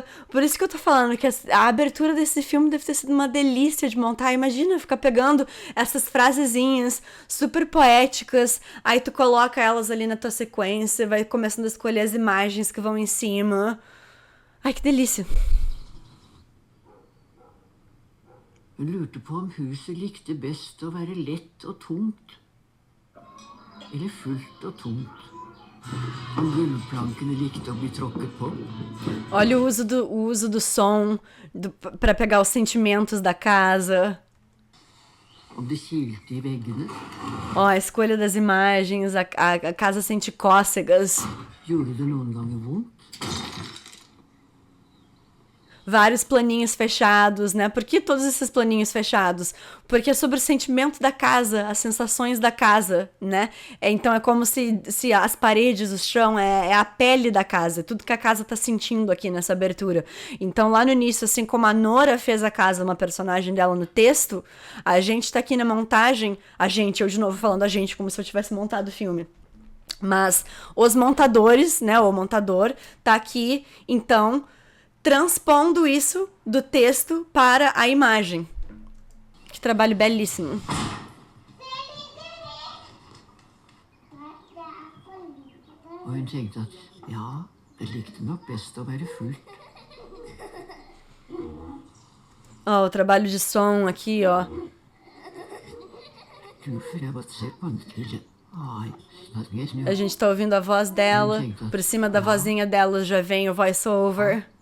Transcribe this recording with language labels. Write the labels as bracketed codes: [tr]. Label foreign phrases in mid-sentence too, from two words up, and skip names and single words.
[pt] Por isso que eu tô falando que a abertura desse filme deve ter sido uma delícia de montar. Imagina ficar pegando essas frasezinhas super poéticas, aí tu coloca elas ali na tua sequência, vai começando a escolher as imagens que vão em cima. Ai, que delícia. [no] Hun lurte på om huset likte best å være lett og tomt, eller fullt og tomt. Om gulvplankene likte å bli tråkket på. [pt] Olha o uso do som para pegar os sentimentos da casa. [no] Om det kilte i veggene. [pt] Ó, a escolha das imagens, a casa sente cócegas. [no] Gjorde det noen ganger vondt? [pt] vários planinhos fechados, né? Por que todos esses planinhos fechados? Porque é sobre o sentimento da casa, as sensações da casa, né? Então é como se as paredes, o chão, é a pele da casa, tudo que a casa tá sentindo aqui nessa abertura. Então lá no início, assim como a Nora fez a casa, uma personagem dela no texto, a gente tá aqui na montagem, eu de novo falando a gente como se eu tivesse montado o filme. Mas os montadores, né, o montador tá aqui, então, transpondo isso do texto para a imagem. Que trabalho belíssimo. [no] Og hun tenkte at ja, det likte nok best å være fullt. [pt] Ó, o trabalho de som aqui, ó. A gente tá ouvindo a voz dela. Por cima da vozinha dela já vem o voice-over.